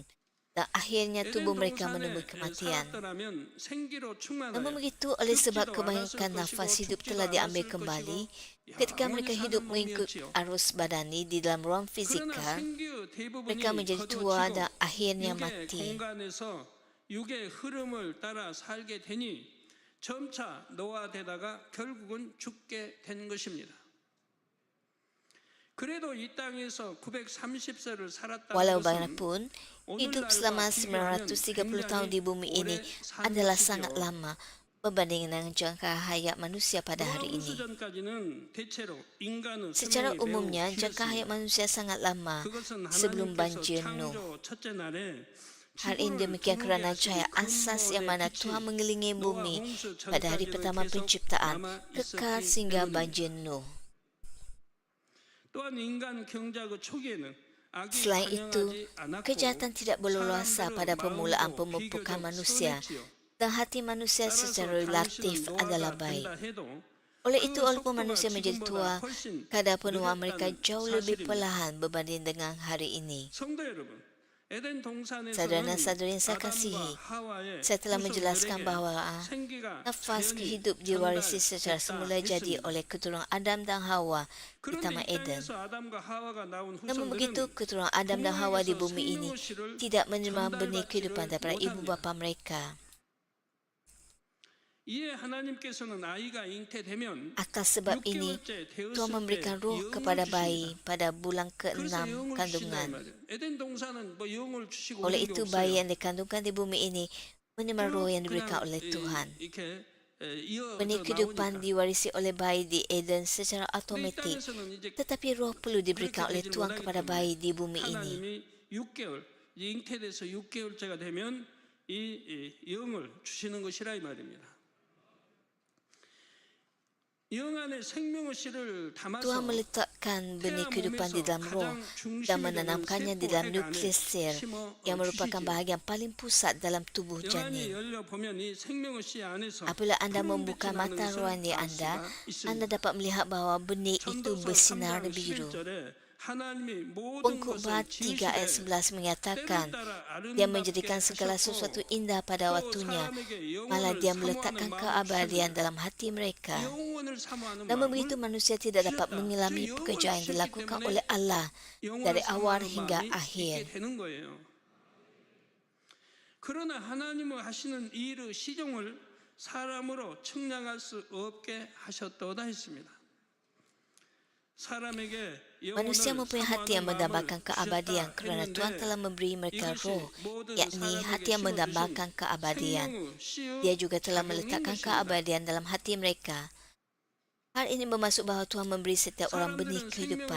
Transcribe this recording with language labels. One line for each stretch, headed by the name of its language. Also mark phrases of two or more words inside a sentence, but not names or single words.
Malay: Dan akhirnya tubuh mereka menemui kematian. Namun begitu, oleh sebab kebanyakan nafas hidup telah diambil kembali, ketika mereka hidup mengikut arus badani di dalam ruang fizikal, mereka menjadi tua dan akhirnya mati.
Korean: 육의 흐름을 따라 살게 되니 점차 노화되다가 결국은 죽게 된 것입니다. 그래도 이 땅에서 930세를 살았다는
Malay: Walau
Korean: 것은
Malay: bagaimanapun, hidup selama 930 tahun di bumi ini adalah sangat lama berbanding dengan jangka hayat manusia pada hari ini. Secara umumnya, jangka hayat manusia sangat lama sebelum banjir Nuh. Hal ini demikian kerana cahaya asas yang mana Tuhan mengelilingi bumi pada hari pertama penciptaan kekal sehingga banjir Nuh. Selain itu, kejahatan tidak berleluasa pada permulaan pemupukan manusia dan hati manusia
Korean: 따라서
Malay: secara relatif
Korean: 당신은
Malay: adalah
Korean: 노화가
Malay: baik.
Korean: 된다 해도
Malay: Oleh
Korean: 그
Malay: itu, walaupun
Korean: 속도가
Malay: manusia menjadi tua,
Korean: 지금보다 훨씬
Malay: kadar penuaan mereka
Korean: 느렸다는
Malay: jauh lebih
Korean: 사실입니다.
Malay: perlahan berbanding dengan hari ini.
Korean: 성도 여러분, 에덴
Malay: Saudara dan
Korean: 동산에서는
Malay: saudari yang saya
Korean: 아담과
Malay: kasihi,
Korean: 하와의
Malay: saya telah menjelaskan
Korean: 후손들에게
Malay: bahawa
Korean: 생기가
Malay: nafas
Korean: 자연히
Malay: hidup diwarisi secara
Korean: 전달됐다
Malay: semula jadi
Korean: 했습니다.
Malay: oleh keturunan Adam dan Hawa di
Korean: 그런데
Malay: Taman
Korean: 이
Malay: Eden.
Korean: 땅에서 아담과 하와가 나온
Malay: Namun begitu,
Korean: 후손들은
Malay: keturunan Adam dan Hawa di
Korean: 부모에게서
Malay: bumi ini
Korean: 생명의 씨를
Malay: tidak menerima benih kehidupan
Korean: 전달받지를
Malay: daripada ibu
Korean: 못합니다.
Malay: bapa mereka.
Korean: 이에 하나님께서는 아이가 잉태되면
Malay: Atas sebab ini,
Korean: 6개월째
Malay: Tuhan
Korean: 되었을 때
Malay: memberikan roh
Korean: 영을
Malay: kepada
Korean: 주십니다.
Malay: bayi pada bulan
Korean: 그래서
Malay: ke-6
Korean: 영을 주신다 이
Malay: kandungan.
Korean: 말이에요. 에덴 동산은 뭐 영을 주시고
Malay: Oleh
Korean: 그런 게
Malay: itu, bayi
Korean: 없어요.
Malay: yang dikandungkan di bumi ini menerima roh yang diberikan oleh Tuhan.
Korean: 이렇게
Malay: Benih
Korean: 이어져
Malay: kehidupan
Korean: 나오니까.
Malay: diwarisi oleh bayi di Eden secara
Korean: 근데 이
Malay: otomatik.
Korean: 땅에서는 이제
Malay: Tetapi roh perlu diberikan
Korean: 그렇게
Malay: oleh
Korean: 되질
Malay: Tuhan
Korean: 못하기
Malay: kepada
Korean: 때문에
Malay: bayi di bumi ini.
Korean: 하나님이 6개월 잉태돼서 6개월째가 되면 이 영을 주시는 것이라 이 말입니다. 영 안에 생명의 씨를 담아서
Malay: Tuhan meletakkan benih
Korean: 태아
Malay: kehidupan di
Korean: 몸에서
Malay: dalam roh
Korean: 가장
Malay: dan
Korean: 중심이 되는
Malay: menanamkannya di
Korean: 세포
Malay: dalam
Korean: 핵 안에
Malay: nukleus sel
Korean: 심어
Malay: yang merupakan
Korean: 주시지요.
Malay: bahagian paling pusat dalam tubuh
Korean: 영안이
Malay: janin.
Korean: 열려 보면 이 생명의 씨 안에서
Malay: Apabila anda
Korean: 푸른
Malay: membuka
Korean: 빛이 나는
Malay: mata
Korean: 것을
Malay: rohani
Korean: 알
Malay: anda,
Korean: 수가
Malay: anda
Korean: 있습니다.
Malay: dapat melihat bahawa benih itu
Korean: 전도서
Malay: bersinar
Korean: 3장
Malay: biru.
Korean: 11절에 하나님이 모든
Malay: Pengkhotbah
Korean: 것을
Malay: 3 ayat
Korean: 지으시되
Malay: 11 menyatakan,
Korean: 때를 따라
Malay: Dia
Korean: 아름답게
Malay: menjadikan segala sesuatu
Korean: 하셨고
Malay: indah pada
Korean: 또
Malay: waktunya,
Korean: 사람에게
Malay: malah
Korean: 영혼을
Malay: Dia
Korean: 사모하는
Malay: meletakkan
Korean: 마음을
Malay: keabadian
Korean: 주셨느니라.
Malay: dalam hati mereka.
Korean: 영혼을 사모하는
Malay: Namun
Korean: 마음을
Malay: begitu manusia tidak dapat
Korean: 주셨다.
Malay: mengalami
Korean: 즉,
Malay: pekerjaan yang
Korean: 영혼을
Malay: dilakukan
Korean: 주셨기
Malay: oleh Allah
Korean: 영혼을
Malay: dari awal
Korean: 사모하는
Malay: hingga
Korean: 마음이
Malay: akhir.
Korean: 있게 되는 거예요. 그러나 하나님의 하시는 이 일의 시종을 사람으로 측량할 수 없게 하셨도다 했습니다. 사람에게
Malay: Manusia mempunyai hati yang mendambakan keabadian kerana Tuhan telah memberi mereka roh, yakni hati yang mendambakan keabadian. Dia juga telah meletakkan keabadian dalam hati mereka. Hal ini bermaksud bahawa Tuhan memberi setiap orang benih kehidupan.